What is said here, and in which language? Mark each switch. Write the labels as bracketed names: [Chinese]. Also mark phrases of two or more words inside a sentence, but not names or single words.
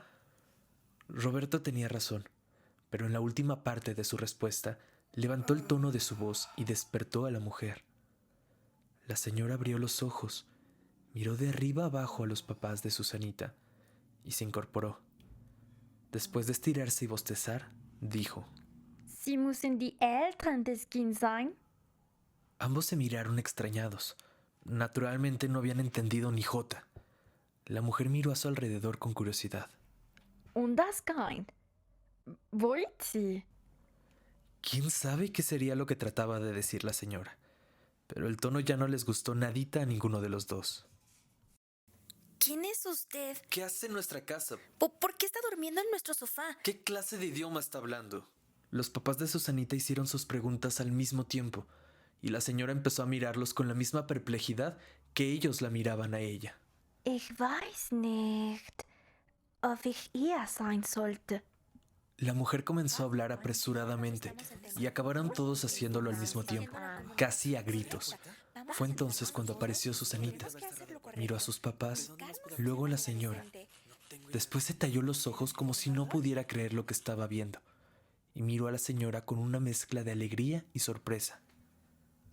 [Spanish] Roberto tenía razón, pero en la última parte de su respuesta levantó el tono de su voz y despertó a la mujer. La señora abrió los ojos, miró de arriba abajo a los papás de Susanita y se incorporó. Después de estirarse y bostezar, dijo: [German] Sie müssen die Eltern des Kindes sein. [Spanish] Ambos se miraron extrañados. Naturalmente no habían entendido ni jota. La mujer miró a su alrededor con curiosidad. [German] Und das Kind. Wollt sie? [Spanish] ¿Quién sabe qué sería lo que trataba de decir la señora? Pero el tono ya no les gustó nadita a ninguno de los dos. ¿Quién es usted? ¿Qué hace en nuestra casa? ¿Por qué está durmiendo en nuestro sofá? ¿Qué clase de idioma está hablando? Los papás de Susanita hicieron sus preguntas al mismo tiempo, y la señora empezó a mirarlos con la misma perplejidad que ellos la miraban a ella. [German] Ich weiß nicht, ob ich ihr sein sollte. [Spanish] La mujer comenzó a hablar apresuradamente y acabaron todos haciéndolo al mismo tiempo, casi a gritos. Fue entonces cuando apareció Susanita. Miró a sus papás, luego a la señora. Después se talló los ojos como si no pudiera creer lo que estaba viendo, y miró a la señora con una mezcla de alegría y sorpresa.